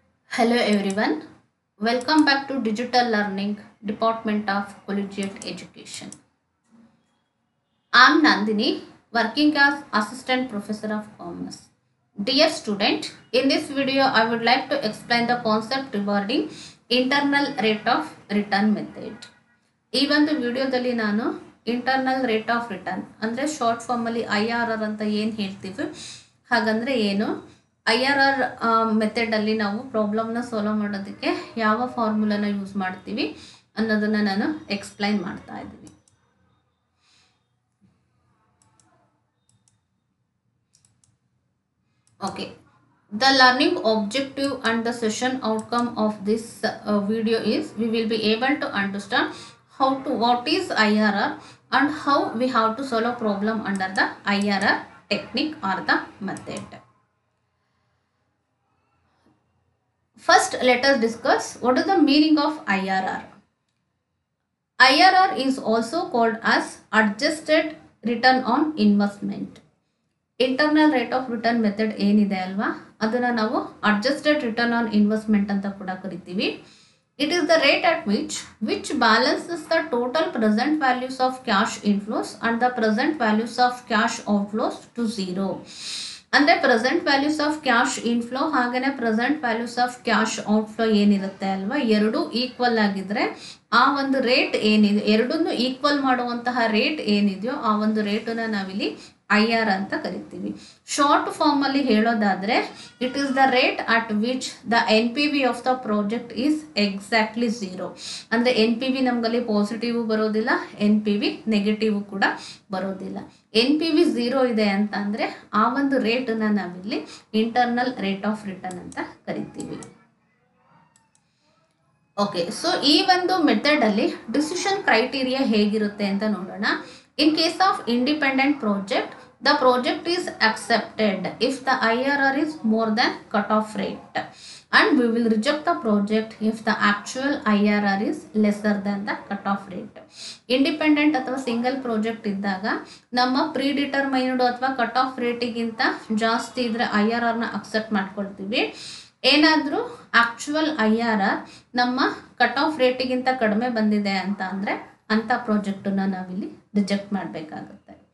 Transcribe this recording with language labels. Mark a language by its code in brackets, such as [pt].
[en] Hello everyone, welcome back to Digital Learning Department of Collegiate Education. I am Nandini, working as Assistant Professor of Commerce. Dear student, in this video I would like to explain the concept regarding internal rate of return method. [kn] ಈ ಒಂದು ವಿಡಿಯೋದಲ್ಲಿ ನಾನು internal rate of return ಅಂದರೆ short ಫಾರ್ಮಲ್ಲಿ IRR ಅಂತ ಏನು ಹೇಳ್ತೀವಿ ಹಾಗಂದರೆ ಏನು, IRR ಮೆಥಡಲ್ಲಿ ನಾವು ಪ್ರಾಬ್ಲಮ್ನ ಸಾಲ್ವ್ ಮಾಡೋದಕ್ಕೆ ಯಾವ ಫಾರ್ಮುಲಾನ ಯೂಸ್ ಮಾಡ್ತೀವಿ ಅನ್ನೋದನ್ನು ನಾನು ಎಕ್ಸ್ಪ್ಲೈನ್ ಮಾಡ್ತಾ ಇದ್ದೀನಿ. [en] Okay, the learning objective and the session outcome of this video is we will be able to understand what is IRR and how we have to solve a problem under the IRR technique or the method. First, let us discuss what is the meaning of IRR. IRR is also called as adjusted return on investment. [kn] Internal rate of return method ಏನಿದೆ ಅಲ್ವಾ, ಅದನ್ನು ನಾವು adjusted return on investment ಅಂತ ಕೂಡ ಕರಿತೀವಿ. [en] It is the rate at which balances the total present values of cash inflows and the present values of cash outflows to zero. [kn] ಅಂದರೆ present values of cash inflow ಹಾಗೆಯೇ present values of cash outflow ಏನಿರುತ್ತೆ ಅಲ್ವಾ, ಎರಡೂ equal ಆಗಿದ್ರೆ ಆ ಒಂದು rate ಏನಿದೆ, ಎರಡನ್ನೂ ಈಕ್ವಲ್ ಮಾಡುವಂತಹ ರೇಟ್ ಏನಿದೆಯೋ ಆ ಒಂದು ರೇಟನ್ನು ನಾವಿಲ್ಲಿ IR ಅಂತ ಕರಿತೀವಿ. ಶಾರ್ಟ್ ಫಾರ್ಮಲ್ಲಿ ಹೇಳೋದಾದರೆ [en] It is the rate at which the NPV of the project is exactly zero. [kn] ಅಂದರೆ NPV ನಮಗಲ್ಲಿ ಪಾಸಿಟಿವ್ ಬರೋದಿಲ್ಲ, NPV ನೆಗೆಟಿವ್ ಕೂಡ ಬರೋದಿಲ್ಲ. NPV ಝೀರೋ ಇದೆ ಅಂತ ಅಂದರೆ ಆ ಒಂದು ರೇಟನ್ನು ನಾವಿಲ್ಲಿ ಇಂಟರ್ನಲ್ ರೇಟ್ ಆಫ್ ರಿಟರ್ನ್ ಅಂತ ಕರಿತೀವಿ. ಓಕೆ, ಸೊ ಈ ಒಂದು ಮೆಥಡಲ್ಲಿ ಡಿಸಿಷನ್ ಕ್ರೈಟೀರಿಯಾ ಹೇಗಿರುತ್ತೆ ಅಂತ ನೋಡೋಣ. [en] In case of independent project, the project is accepted if the IRR is more than cutoff rate, and we will reject the project if the actual IRR is lesser than the cutoff rate. [kn] Independent ಅಥವಾ single project ಇದ್ದಾಗ ನಮ್ಮ ಪ್ರೀಡಿಟರ್ಮೈನ್ಡ್ ಅಥವಾ cut off ರೇಟಿಗಿಂತ ಜಾಸ್ತಿ ಇದ್ರೆ IRRನ accept ಮಾಡ್ಕೊಳ್ತೀವಿ. ಏನಾದರೂ actual IRR ನಮ್ಮ cut off ರೇಟಿಗಿಂತ ಕಡಿಮೆ ಬಂದಿದೆ ಅಂತ ಅಂದರೆ ಅಂಥ ಪ್ರಾಜೆಕ್ಟನ್ನು ನಾವಿಲ್ಲಿ ರಿಜೆಕ್ಟ್ ಮಾಡಬೇಕಾಗುತ್ತೆ.